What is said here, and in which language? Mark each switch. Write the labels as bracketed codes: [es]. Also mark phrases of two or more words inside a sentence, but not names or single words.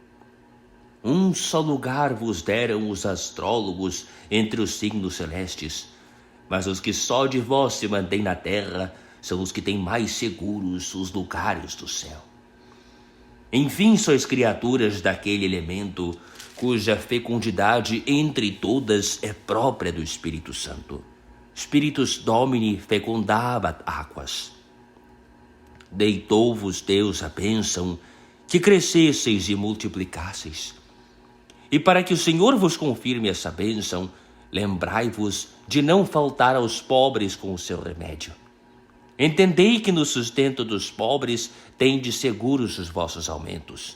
[pt] Um só lugar vos deram os astrólogos entre os signos celestes, mas os que só de vós se mantêm na terra são os que têm mais seguros os lugares do céu. Enfim, sois criaturas daquele elemento cuja fecundidade entre todas é própria do Espírito Santo. [la] Spiritus Domini fecundabat aquas. [pt] Deitou-vos Deus a bênção, que crescesseis e multiplicasseis. E para que o Senhor vos confirme essa bênção, lembrai-vos de não faltar aos pobres com o seu remédio. Entendei que no sustento dos pobres tendes seguros os vossos aumentos.